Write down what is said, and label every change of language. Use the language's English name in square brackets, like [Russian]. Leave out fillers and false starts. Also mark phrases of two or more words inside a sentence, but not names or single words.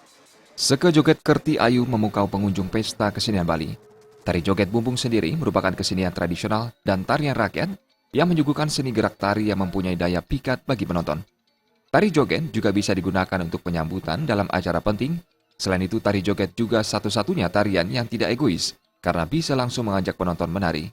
[Indonesian] Seke joget Kerti Ayu memukau pengunjung pesta kesenian Bali. Tari joget bumbung sendiri merupakan kesenian tradisional dan tarian rakyat yang menyuguhkan seni gerak tari yang mempunyai daya pikat bagi penonton. Tari joget juga bisa digunakan untuk penyambutan dalam acara penting. Selain itu, tari joget juga satu-satunya tarian yang tidak egois karena bisa langsung mengajak penonton menari.